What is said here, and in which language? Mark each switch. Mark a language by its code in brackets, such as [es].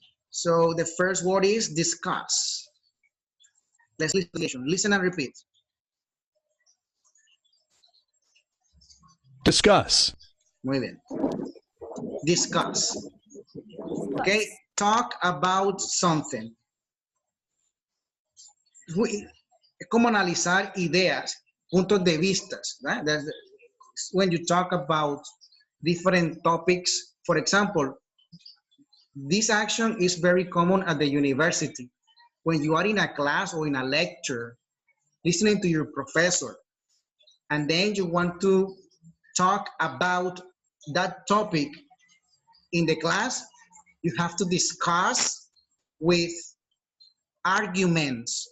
[en] So the first word is discuss. Let's listen and repeat. Discuss. [es] Muy bien. Discuss. [en] Okay, talk about something. [es] Es como analizar ideas, puntos de vistas, right? [en] That's when you talk about different topics. For example, this action is very common at the university. When you are in a class or in a lecture, listening to your professor, and then you want to talk about that topic in the class, you have to discuss with arguments.